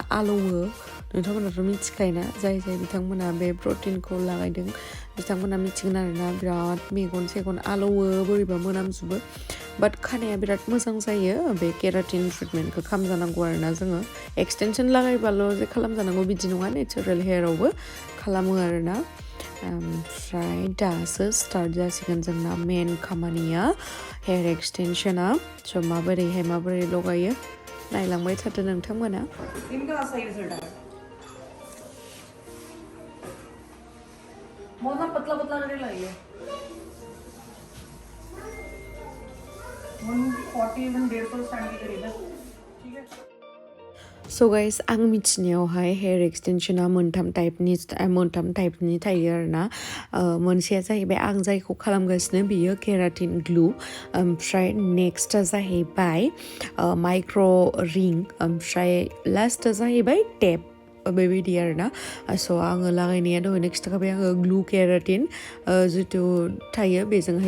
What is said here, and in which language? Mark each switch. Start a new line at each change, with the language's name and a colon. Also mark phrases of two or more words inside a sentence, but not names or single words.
Bodo: आलौवो नोंथांमोनाथ' मिथिखायोना जाय बिथांमोना बे प्रटिनखौ लागायदों बिथांमोना मिथिगोन आरोना बिराद मेगन सेगन आलौवो बोरैबा मोनामजोबो बाट खानाया बिराद मोजां जायो बे केराटिन ट्रिटमेन्टखौ खालामजानांगौ आरोना जोङो एक्सटेनसन लागायबाल' जे खालामजानांगौ बिदि नङा नेचारेल हेयारावबो खालामो आरोना ओमफ्राय दासो स्टार्ट जासिगोन जोंना मेन खामानिया हेयार एक्सटेनसना स' माबोरै लगायो नायलांबाय थादो नोंथांमोना
Hindi: मौना पतला करने लगी 140 स्टैंड की करीब है ठीक है
English: So guys
Bodo: आं मिथिनायावहाय हेयार एक्सटेनसना मोनथाम टाइपनि थायो आरोना मोनसेया जाहैबाय आं जायखौ खालामगासिनो बियो केराटिन ग्लु ओमफ्राय नेक्स्टआ जाहैबाय माइक्र' रिं ओमफ्राय लास्टआ जाहैबाय टेप बेबायदि आरोना स' आङो लागायनाया दहायनो खिन्थाखाबाय आङो ग्लु केराटिन जिथु थायो बेजोंहाय